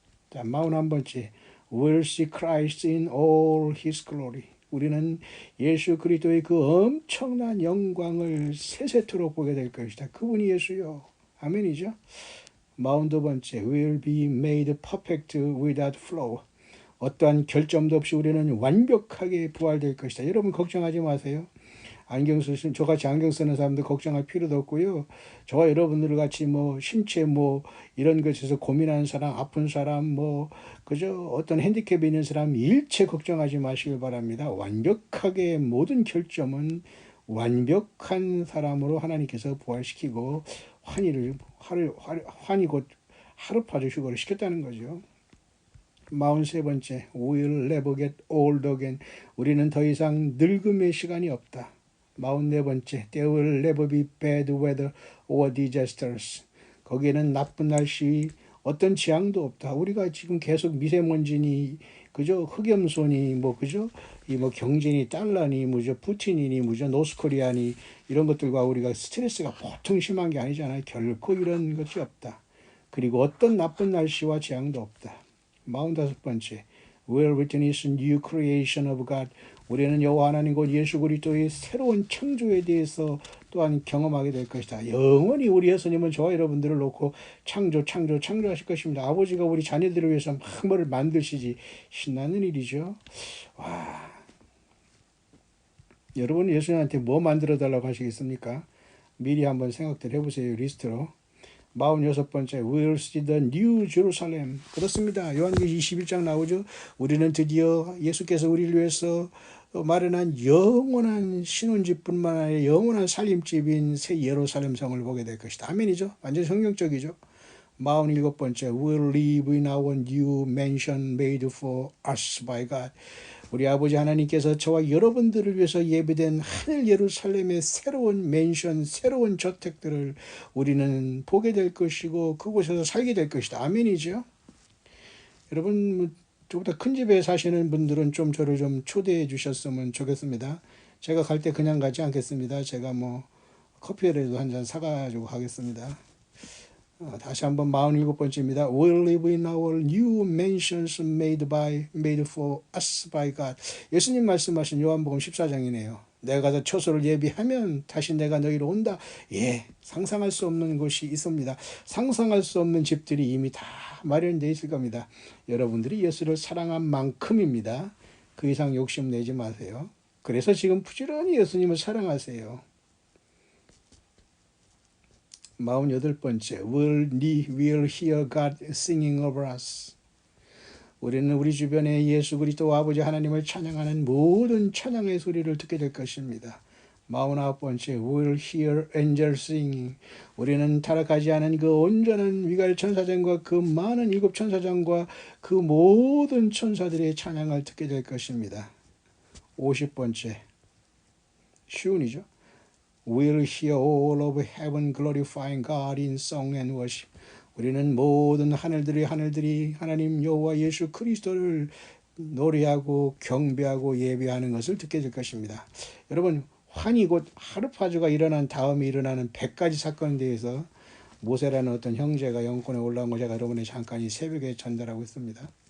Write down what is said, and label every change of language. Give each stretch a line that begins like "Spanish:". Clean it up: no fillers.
Korean: 자, 41번째,
English: we'll see Christ in all his glory.
Korean: 우리는 예수 그리스도의 그 엄청난 영광을 세세토록 보게 될 것이다. 그분이 예수요. 아멘이죠.
English: 42번째, we'll be made perfect without flaw.
Korean: 어떠한 결점도 없이 우리는 완벽하게 부활될 것이다. 여러분 걱정하지 마세요. 안경 쓰신 저같이 안경 쓰는 사람들 걱정할 필요도 없고요. 저와 여러분들 같이 신체 이런 것에서 고민하는 사람, 아픈 사람 그저 어떤 핸디캡이 있는 사람 일체 걱정하지 마시길 바랍니다. 완벽하게 모든 결점은 완벽한 사람으로 하나님께서 부활시키고 환히 곧 하루파주 휴거를 시켰다는 거죠.
English: 43번째, we'll never get old again.
Korean: 우리는 더 이상 늙음의 시간이 없다.
English: 44번째, there will never be bad weather or disasters.
Korean: 거기에는 나쁜 날씨, 어떤 재앙도 없다. 우리가 지금 계속 미세먼지니, 그죠? 흑염소니, 그죠? 경제니, 달러니, 푸틴이니, 노스코리아니, 이런 것들과 우리가 스트레스가 보통 심한 게 아니잖아요. 결코 이런 것이 없다. 그리고 어떤 나쁜 날씨와 재앙도 없다.
English: 45번째, we'll witness new creation of God.
Korean: 우리는 여호와 하나님 곧 예수 그리스도의 새로운 창조에 대해서 또한 경험하게 될 것이다. 영원히 우리 예수님은 저와 여러분들을 놓고 창조하실 것입니다. 아버지가 우리 자녀들을 위해서 막 뭐를 만드시지. 신나는 일이죠. 와, 여러분 예수님한테 뭐 만들어 달라고 하시겠습니까? 미리 한번 생각들 해보세요. 리스트로. 46번째,
English: We'll see the new Jerusalem.
Korean: 그렇습니다. 요한계시 21장 나오죠. 우리는 드디어 예수께서 우리를 위해서 마련한 영원한 신혼집뿐만 아니라 영원한 살림집인 새 예루살렘 성을 보게 될 것이다. 아멘이죠. 완전 성경적이죠.
English: 47번째, We'll live in our new mansion made for us by God.
Korean: 우리 아버지 하나님께서 저와 여러분들을 위해서 예배된 하늘 예루살렘의 새로운 맨션, 새로운 저택들을 우리는 보게 될 것이고 그곳에서 살게 될 것이다. 아멘이죠. 여러분, 저보다 큰 집에 사시는 분들은 좀 저를 좀 초대해 주셨으면 좋겠습니다. 제가 갈 때 그냥 가지 않겠습니다. 제가 뭐 커피라도 한 잔 사가지고 가겠습니다. 다시 한번 47번째입니다.
English: We'll live in our new mansions made for us by God.
Korean: 예수님 말씀하신 요한복음 14장이네요. 내가 가서 처소를 예비하면 다시 내가 너희로 온다. 예, 상상할 수 없는 곳이 있습니다. 상상할 수 없는 집들이 이미 다 마련되어 있을 겁니다. 여러분들이 예수를 사랑한 만큼입니다. 그 이상 욕심내지 마세요. 그래서 지금 부지런히 예수님을 사랑하세요.
English: 48번째, We'll hear God singing over us.
Korean: 우리는 우리 주변에 예수 그리스도 아버지 하나님을 찬양하는 모든 찬양의 소리를 듣게 될 것입니다.
English: 49번째, We'll hear angels singing.
Korean: 우리는 타락하지 않은 그 온전한 미가엘 천사장과 그 많은 일곱 천사장과 그 모든 천사들의 찬양을 듣게 될 것입니다. 50번째, 쉬운이죠.
English: We'll hear all of heaven glorifying God in song and worship.
Korean: 우리는 모든 하늘들이 하나님 여호와 예수 그리스도를 노래하고 경배하고 예배하는 것을 듣게 될 것입니다. 여러분, 환희 곧 하르파주가 일어난 다음에 일어나는 100가지 사건에 대해서 모세라는 어떤 형제가 영권에 올라온 걸 제가 여러분의 잠깐 이 새벽에 전달하고 있습니다.